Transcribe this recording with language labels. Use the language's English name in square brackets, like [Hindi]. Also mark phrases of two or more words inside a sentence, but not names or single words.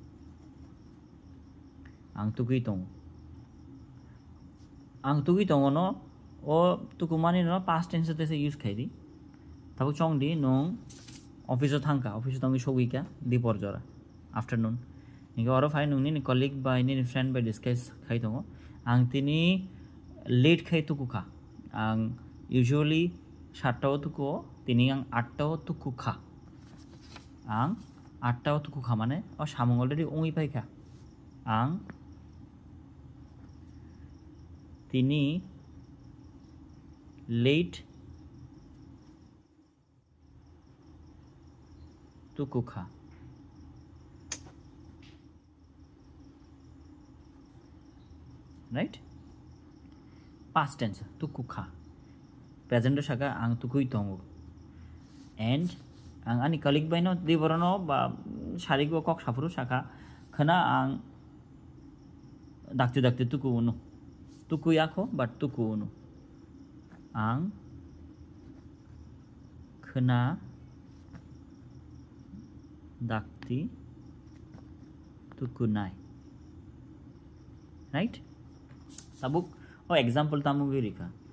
[Kok Borok] ang tukui tongo no o tukumani no [English] past tense [Kok Borok] te se use khaidi tabu chong di nong office thangka office tangi shogika di porjora afternoon ninga oro fai nung ni colleague by ni friend by discuss khai tongo ang tini late khai tuku kha ang usually 7 ta tuku tini ang 8 ta tuku kha ang 8 ta tuku kha mane o samung already ongi pai kha ang tini late tuku kha [English] right past tense [Kok Borok] tuku kha present shaka ang tukui tongo and ang ani colleague by no di borono ba sharigo kok sapuru shaka khana ang dakte tuku unu tuku yakho but tuku unu ang khana dakti tukunai right tabuk o example tamu girika